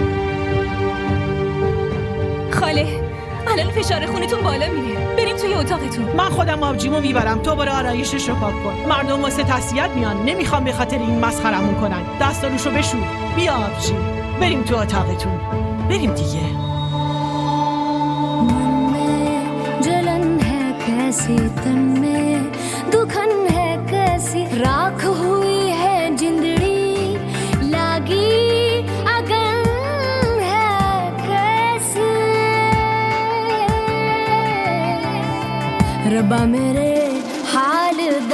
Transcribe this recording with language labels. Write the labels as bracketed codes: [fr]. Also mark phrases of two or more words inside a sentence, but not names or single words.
[fa] خاله، الان فشار خونتون بالا میره، بریم توی اتاقتون. من خودم آبجیمو میبرم، تو برو آرایشش رو پاک کن. مردم واسه تسلیت میان، نمیخوام به خاطر این مسخرمون کنن. دستارشو بشور. بیا آبجی، بریم تو اتاقتون. بریم دیگه. [hi] जलन है कैसी तन में दुखन है कैसी राख हुई है जिंदड़ी लागी अगन है कैसी रब्बा मेरे हाल